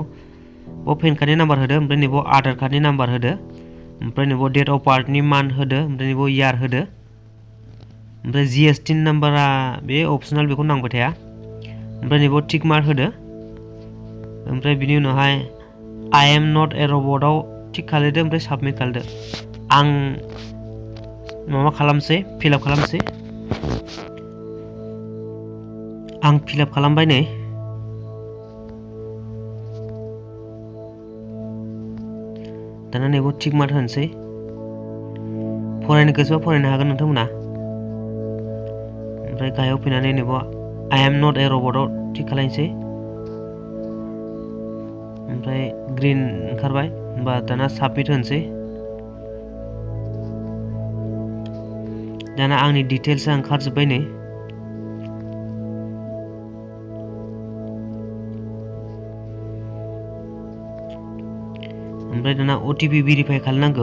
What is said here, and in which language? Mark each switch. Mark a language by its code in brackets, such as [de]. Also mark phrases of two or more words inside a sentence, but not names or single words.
[brx] बाव पेन कार्डनि नाम्बार होदो, ओमफ्राय नैबाव आधार कार्डनि नाम्बार होदो, ओमफ्राय नैबाव [en] date of birth [brx] मान्थ होदो, ओमफ्राय नैबाव इयार होदो। ओमफ्राय GST नाम्बारा बे अपसनेल, बेखौ नांबाय थाया। ओमफ्राय नैबाव [en] tick mark [brx] होदो। ओमफ्राय बिनि उनावहाय [en] I am not a robot [brx] आव टिक खालामदो, ओमफ्राय साबमिट खालामदो। आं माबा खालामसै, फिलआप खालामसै। आं फिलआप खालामबाय नै। दाना नैबाव [en] tick mark [brx] होनोसै। फरायनो गोसोबा फरायनो हागोन नोंथांमोना। ओमफ्राय गाहायाव फैनानै नैबाव [en] I am not a robot [brx] आव टिक खालामसै। ओमफ्राय ग्रिन ओंखारबाय, होमबा दाना साबमिट होनोसै। दाना आंनि डिटेल्सआ ओंखारजोब्बाय नै। ओमफ्राय दाना [en] OTP verify [brx] खालामनांगौ।